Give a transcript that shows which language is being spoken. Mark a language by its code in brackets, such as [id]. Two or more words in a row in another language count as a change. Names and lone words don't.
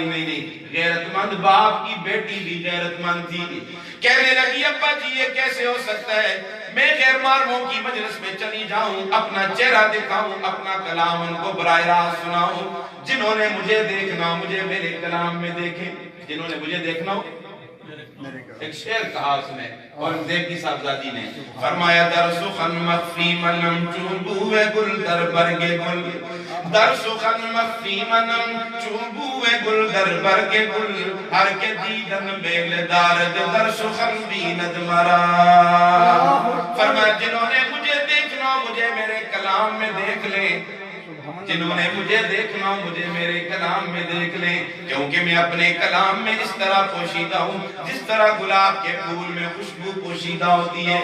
[ur] نہیں، غیرت مند باپ کی بیٹی بھی غیرت مند تھی، کہنے لگی ابا جی یہ کیسے ہو سکتا ہے، میں غیر محرموں کی مجلس میں چلی جاؤں، اپنا چہرہ دکھاؤں، اپنا کلام ان کو براہ راست سناؤں، جنہوں نے مجھے دیکھنا مجھے میرے کلام میں دیکھیں، جنہوں نے مجھے دیکھنا ہو۔ ایک شعر کہا اس نے اورنگزیب کی صاحبزادی نے، فرمایا [fa] در سخن مخفی منم چون بوئے گل در برگ گل، در سخن مخفی منم چون بوئے گل در برگ گل، ہر کے دیدن بیل دارد در سخن بیند مرا۔ [ur] فرمایا جنہوں نے مجھے دیکھنا مجھے میرے کلام میں دیکھ لیں، جنہوں نے مجھے دیکھنا مجھے میرے کلام میں دیکھ لیں، کیونکہ میں اپنے کلام میں اس طرح پوشیدہ ہوں جس طرح گلاب کے پھول میں خوشبو پوشیدہ ہوتی ہے۔